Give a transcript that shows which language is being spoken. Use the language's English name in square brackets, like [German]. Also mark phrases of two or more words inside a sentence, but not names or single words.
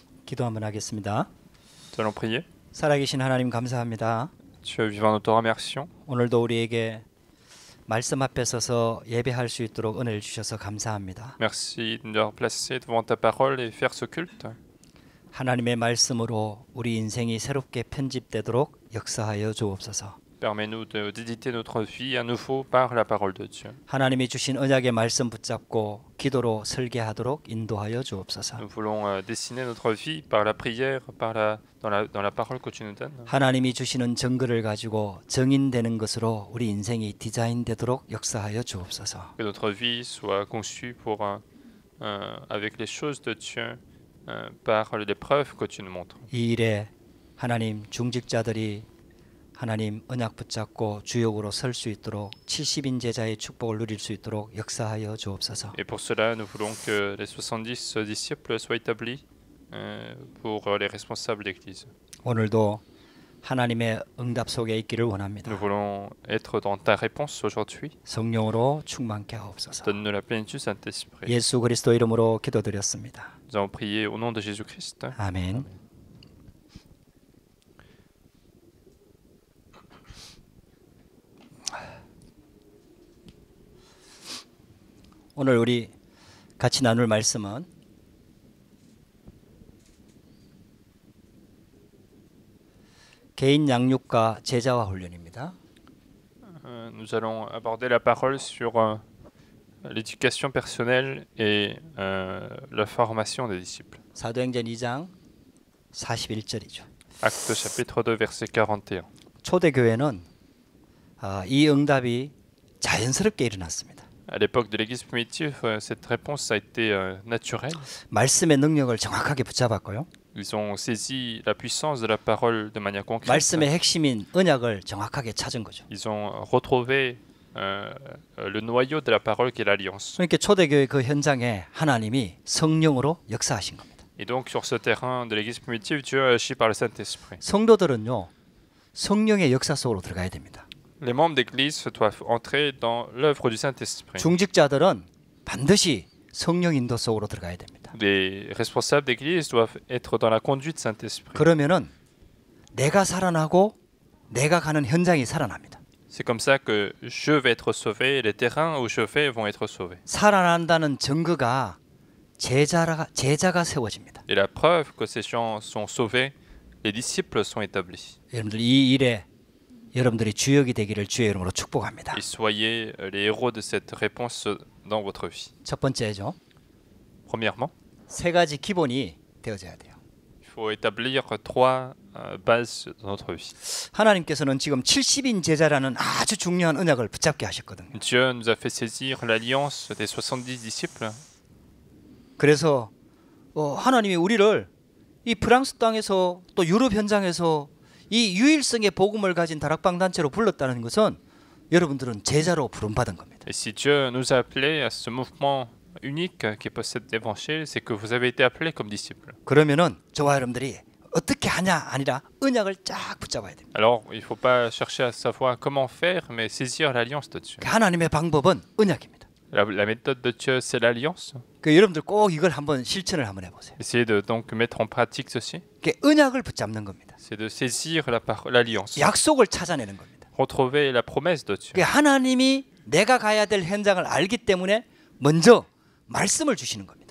[Korean] 기도 한번 하겠습니다. [French] Nous allons prier. [Korean] 살아계신 하나님 감사합니다. [French] Dieu vivant, nous te remercions. [Korean] 오늘도 우리에게 말씀 앞에 서서 예배할 수 있도록 은혜를 주셔서 감사합니다. [French] Merci de nous avoir placés devant ta parole et faire ce culte. [Korean] 하나님의 말씀으로 우리 인생이 새롭게 편집되도록 역사하여 주옵소서. [French] Permets-nous d'éditer notre vie à nouveau par la parole de Dieu. [Korean] 하나님이 주신 언약의 말씀 붙잡고 기도로 설계하도록 인도하여 주옵소서. [French] Nous voulons dessiner notre vie par la prière, dans la parole que tu nous donnes. [Korean] 하나님이 주시는 증거를 가지고 정인되는 것으로 우리 인생이 디자인되도록 역사하여 주옵소서. [French] Que notre vie soit conçue avec les choses de Dieu, par les preuves que tu nous montres. [Korean] 이 일에 하나님 중직자들이 하나님 언약 붙잡고 주역으로 설 수 있도록 70인 제자의 축복을 누릴 수 있도록 역사하여 주옵소서. [French] Et pour cela, nous voulons que les 70 disciples soient établis pour les responsables d'Église. [Korean] 오늘도 하나님의 응답 속에 있기를 원합니다. [French] Nous voulons être dans ta réponse aujourd'hui. [Korean] 성령으로 충만케 하옵소서. [French] Donne-nous la plénitude du Saint-Esprit. [Korean] 예수 그리스도 이름으로 기도드렸습니다. [French] Nous avons prié au nom de Jésus-Christ. [Korean] 아멘. 오늘 우리 같이 나눌 말씀은 개인 양육과 제자화 훈련입니다. [French] Nous allons aborder la parole sur l'éducation personnelle et la formation des disciples. [Korean] 사도행전 2장 41절이죠. [French] Actes chapitre 2 verset 41. [Korean] 초대교회는 이 응답이 자연스럽게 일어났습니다. [French] À l'époque de l'Église primitive, cette réponse a été naturelle. [Korean] 말씀의 능력을 정확하게 붙잡았고요. [French] Ils ont saisi la puissance de la parole de manière concrète. [Korean] 말씀의 핵심인 언약을 정확하게 찾은 거죠. [French] Ils ont retrouvé le noyau de la parole qui est l'alliance. [Korean] 그러니까 초대교회 그 현장에 하나님이 성령으로 역사하신 겁니다. [French] Et donc sur ce terrain de l'Église primitive, Dieu a agi par le Saint-Esprit. [Korean] 성도들은요, 성령의 역사 속으로 들어가야 됩니다. [French] Les membres d'Église doivent entrer dans l'œuvre du Saint-Esprit. [Korean] 중직자들은 반드시 성령 인도 속으로 들어가야 됩니다. [French] Les responsables d'Église doivent être dans la conduite du Saint-Esprit. [Korean] 그러면은 내가 살아나고 내가 가는 현장이 살아납니다. [French] C'est comme ça que je vais être sauvé et les terrains où je vais vont être sauvés. [Korean] 살아난다는 증거가 제자가 세워집니다. [French] Et la preuve que ces gens sont sauvés, les disciples sont établis. [Korean] 여러분들 이 일에 여러분들이 주역이 되기를 주의 이름으로 축복합니다. [French] Et soyez les héros de cette réponse dans votre vie. [Korean] 첫 번째죠. [French] Premièrement, [Korean] 세 가지 기본이 되어져야 돼요. [French] il faut établir trois bases dans notre vie. [Korean] 하나님께서는 지금 70인 제자라는 아주 중요한 언약을 붙잡게 하셨거든요. [French] Dieu nous a fait saisir l'alliance des 70 disciples. [Korean] 그래서 하나님이 우리를 이 프랑스 땅에서 또 유럽 현장에서 이 유일성의 복음을 가진 다락방 단체로 불렀다는 것은 여러분들은 제자로 부름받은 겁니다. [French] Et si Dieu nous a appelés à ce mouvement unique qui possède l'évangile, c'est que vous avez été appelés comme disciples. [Korean] 그러면은 저와 여러분들이 어떻게 하냐 아니라 언약을 쫙 붙잡아야 됩니다. [French] Alors, il ne faut pas chercher à savoir comment faire, mais saisir l'alliance de Dieu. [Korean] 하나님의 방법은 언약입니다. [French] La méthode de Dieu, c'est l'alliance. [Korean] 그 여러분들 꼭 이걸 한번 실천을 한번 해보세요. [French] Essayez de donc mettre en pratique ceci. [Korean] 그 언약을 붙잡는 겁니다. [French] C'est de saisir l'alliance. [Korean] 약속을 찾아내는 겁니다. [French] Retrouver la promesse de Dieu. [Korean] 그 하나님이 내가 가야 될 현장을 알기 때문에 먼저 말씀을 주시는 겁니다.